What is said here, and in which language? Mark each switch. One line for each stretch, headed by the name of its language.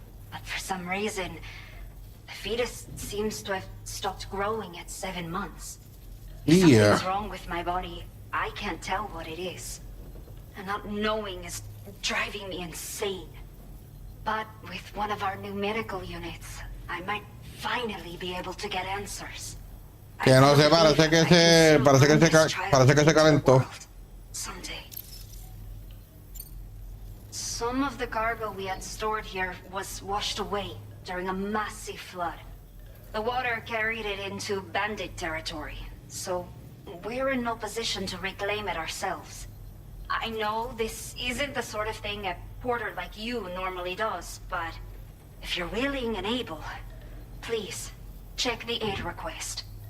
English: But for some reason, the fetus seems to have stopped growing at 7 months. If something's wrong with my body, I can't tell what it is. And not knowing is driving me insane. But with one of our new medical units, I might finally be able to get answers.
Spanish: Que no sé, parece que se calentó.
English: Someday. Some of the cargo we had stored here was washed away during a massive flood. The water carried it into bandit territory, so we're in no position to reclaim it ourselves. I know this isn't the sort of thing a porter like you normally does, but if you're willing and able, please, check the aid request.